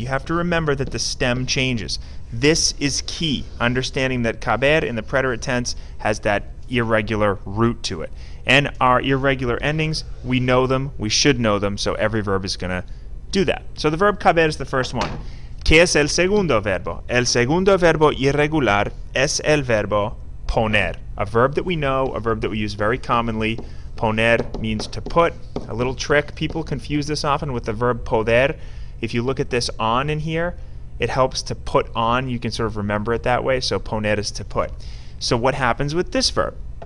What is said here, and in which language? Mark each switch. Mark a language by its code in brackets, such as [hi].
[en] You have to remember that the stem changes. This is key, understanding that caber in the preterite tense has that irregular root to it. And our irregular endings, we know them, we should know them, so every verb is going to do that. So the verb caber is the first one. [es] ¿Qué es el segundo verbo? El segundo verbo irregular es el verbo poner. [en] A verb that we know, a verb that we use very commonly. Poner means to put. A little trick, people confuse this often with the verb poder. If you look at this on in here, it helps to put on. You can sort of remember it that way. So poner is to put. So what happens with this verb?